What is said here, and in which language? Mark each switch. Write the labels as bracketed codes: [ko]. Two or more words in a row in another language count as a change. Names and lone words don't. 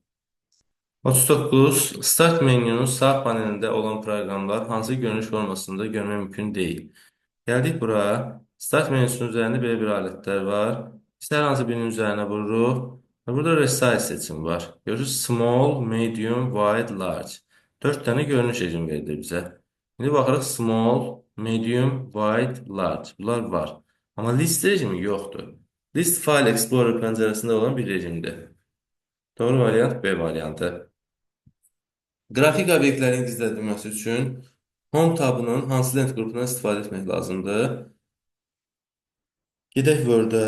[az] 39. Start menünün sağ panelində olan proqramlar hansı görünüş formasında görmək mümkün deyil? Gəldik bura. Start menüsünün üzərində belə bir alətlər var. İşte hər hansı birinin üzərinə vururuq. Və burada resize seçimi var. Görürsünüz, [en] small, medium, wide, large. [az] 4 dənə görünüş rejimi verilir bizə. İndi baxırıq, [en] small, medium, wide, large. [az] Bunlar var. Amma list rejimi yoxdur. List File Explorer pəncərəsində olan bir rejimdir. Doğru variant B variantı. Qrafik obyektlərin gizlədilməsi üçün Home tabının hansı lent qrupundan istifadə etmək lazımdır? Gedək Word-ə.